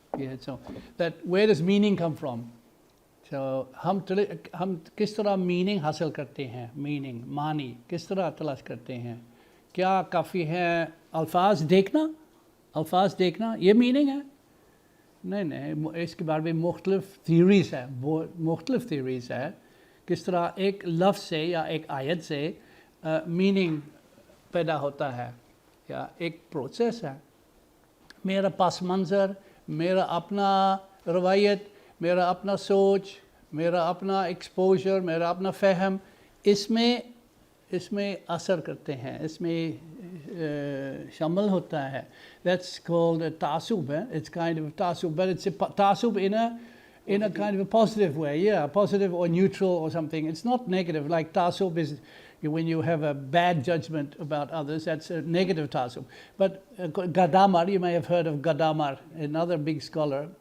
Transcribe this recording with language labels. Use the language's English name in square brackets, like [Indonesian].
[English] Yeah, so that where does meaning come from? [Hindi] So हम किस तरह meaning हासिल करते हैं? Meaning, मानी किस तरह तलाश करते हैं? क्या काफ़ी है अल्फाज देखना ये meaning है? नहीं, इसके बारे में मुख्तलिफ theories है किस तरह एक लफ्ज़ से या एक आयत से meaning पैदा होता है, या एक process है. मेरा पास मंज़र, मेरा अपना रवायत, मेरा अपना सोच, मेरा अपना एक्सपोजर, मेरा अपना फ़हम इसमें असर करते हैं, इसमें शामिल होता है. [English] That's called a ta'asub. It's kind of a ta'asub, but it's a ta'asub in a kind of a positive way, yeah, positive or neutral or something. It's not negative. Like ta'asub is when you have a bad judgment about others, that's a negative ta'asub. But Gadamer, you may have heard of Gadamer, another big scholar.